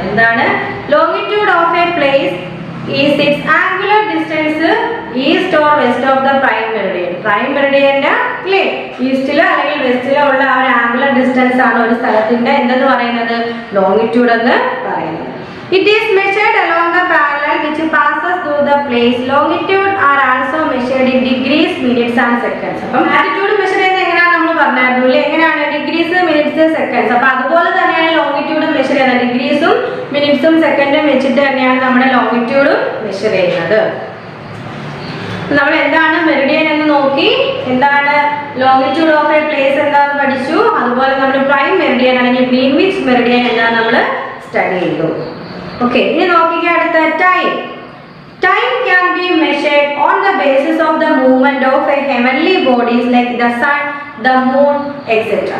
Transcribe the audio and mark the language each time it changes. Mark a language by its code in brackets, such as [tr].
[en] എന്താണ് longitude of a place is its angular distance east or west of the prime meridian. [ml] Prime മെറിഡിയന്റെ അല്ലേ ഈസ്റ്റിലോ അല്ലെങ്കിൽ വെസ്റ്റിലോ ഉള്ള ആ ഒരു ആംഗുലർ ഡിസ്റ്റൻസ് ആണ് ഒരു സ്ഥലത്തിന്റെ എന്തെന്ന് പറയുന്നത്, ലോങ്ങിറ്റ്യൂഡ് എന്ന് പറയുന്നത്. [en] It is measured along the parallel which passes through the place. Longitude are also measured in degrees, minutes and seconds. [ml] അപ്പം latitude മെഷർ ചെയ്യുന്നത് എങ്ങനെയാണ് നമ്മൾ പറഞ്ഞായിരുന്നു അല്ലേ, എങ്ങനെയാണ് ഡിഗ്രീസ്, മിനിറ്റ്സ്, സെക്കൻഡ്സ്. അപ്പോൾ അതുപോലെ തന്നെയാണ് ലോങ്ങിറ്റ്യൂഡ് മെഷർ ചെയ്യുന്നത്. ഡിഗ്രീസും മിനിറ്റ്സും സെക്കൻഡും വെച്ചിട്ട് തന്നെയാണ് നമ്മുടെ ലോങ്ങിറ്റ്യൂഡും മെഷർ ചെയ്യുന്നത്. നമ്മൾ എന്താണ് മെറിഡിയൻ എന്ന് നോക്കി, എന്താണ് ലോങ്ങിറ്റ്യൂഡ് ഓഫ് എ പ്ലേസ് എന്താണെന്ന് പഠിച്ചു. അതുപോലെ നമ്മൾ പ്രൈം മെറിഡിയൻ അല്ലെങ്കിൽ ഗ്രീൻവിച്ച് മെറിഡിയൻ എന്താണെന്ന് നമ്മൾ സ്റ്റഡി ചെയ്തു. Okay, ഇനി നോക്കിക്കേ അടുത്ത time. [en] Time can be measured on the basis of the movement of a heavenly bodies like the sun, the moon, etc.